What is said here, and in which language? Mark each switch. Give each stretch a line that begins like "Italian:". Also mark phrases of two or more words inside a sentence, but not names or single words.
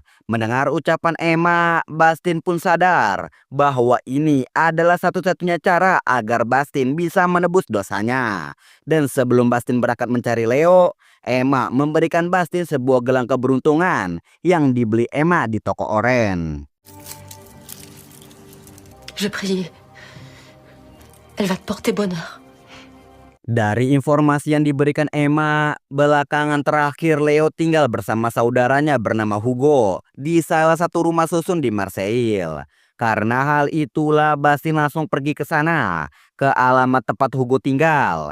Indonesian: Mendengar ucapan Emma, Bastin pun sadar bahwa ini adalah satu-satunya cara agar Bastin bisa menebus dosanya. Dan sebelum Bastin berangkat mencari Leo, Emma memberikan Bastin sebuah gelang keberuntungan yang dibeli Emma di toko oren.
French: Je prie. Elle va te porter bonheur.
Indonesian: Dari informasi yang diberikan Emma, belakangan terakhir Leo tinggal bersama saudaranya bernama Hugo di salah satu rumah susun di Marseille. Karena hal itulah Bastin langsung pergi ke sana, ke alamat tempat Hugo tinggal.